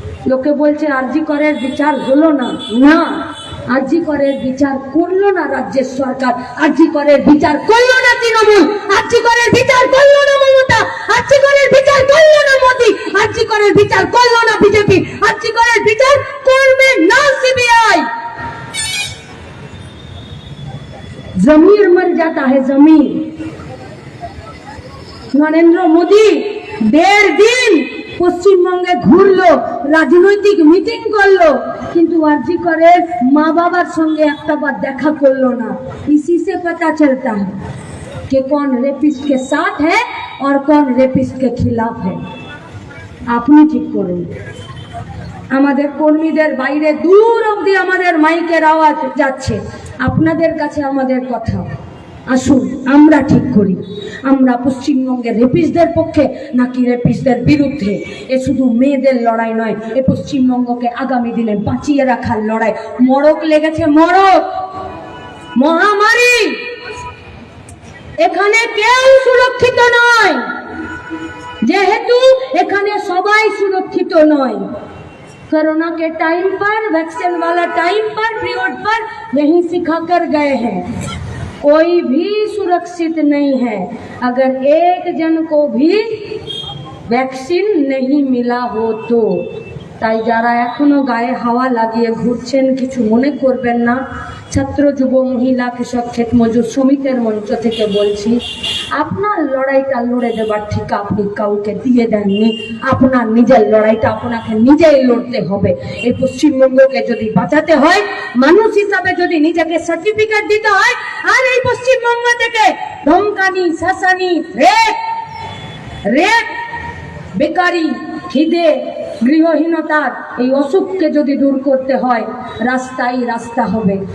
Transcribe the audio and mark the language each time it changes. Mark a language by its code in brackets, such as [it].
[bn] লোকে বলছে আরজি করের বিচার হলো না। না, আরজি করের বিচার করলো না রাজ্যের সরকার, আরজি করের বিচার করলো না তৃণমূল, আরজি করের বিচার করলো না মমতা, আরজি করের বিচার করলো না মোদী, আরজি করের বিচার করলো না বিজেপি, আরজি করের বিচার করবে না সিবিআই। [hi] जमीर मर जाता है, जमीर। नरेंद्र मोदी 1.5 दिन [bn] পশ্চিমবঙ্গে ঘুরলো, রাজনৈতিক মিটিং করলো, কিন্তু আরজি করে মা বাবার সঙ্গে একটা বার দেখা করলো না। [hi] इसी से पता चलता है कि कौन रेपिस्ट के साथ है और कौन रेपिस्ट के खिलाफ है। [bn] আপনি ঠিক করুন। আমাদের কর্মীদের বাইরে দূর অবধি আমাদের মাইকের আওয়াজ যাচ্ছে, আপনাদের কাছে আমাদের কথা। আসুন আমরা ঠিক করি, আমরা পশ্চিমবঙ্গের রেপিস্টদের পক্ষে নাকি রেপিস্টদের বিরুদ্ধে। এ শুধু মেয়েদের লড়াই নয়, এ পশ্চিমবঙ্গকে আগামী দিনে বাঁচিয়ে রাখার লড়াই। মড়ক লেগেছে, মড়ক, মহামারী। এখানে কেউ সুরক্ষিত নয়, যেহেতু এখানে সবাই সুরক্ষিত নয়। [hi] कोरोना के टाइम पर, वैक्सीन वाला टाइम पर, पीरियड पर यही सिखा कर गए हैं, कोई भी सुरक्षित नहीं है अगर एक जन को भी वैक्सीन नहीं मिला हो तो। [bn] তাই যারা এখনো গায়ে হাওয়া লাগিয়ে ঘুরছেন কিছু মনে করবেন না। ছাত্র, যুব, মহিলা, কৃষক, ক্ষেত মজুর শ্রমিকের মঞ্চ থেকে বলছি, আপনার লড়াইটা লড়ে দেবার ঠিক আপনি কাউকে দিয়ে দেননি। আপনার নিজের লড়াইটা আপনাকে নিজেই লড়তে হবে। এই পশ্চিমবঙ্গকে যদি বাঁচাতে হয়, মানুষ হিসাবে যদি নিজেকে সার্টিফিকেট দিতে হয়, আর এই পশ্চিমবঙ্গ থেকে ধমকানি, শাসানি, রেপ, বেকারি, খিদে, গৃহহীনতার এই অসুখকে যদি দূর করতে হয়, রাস্তাই রাস্তা হবে।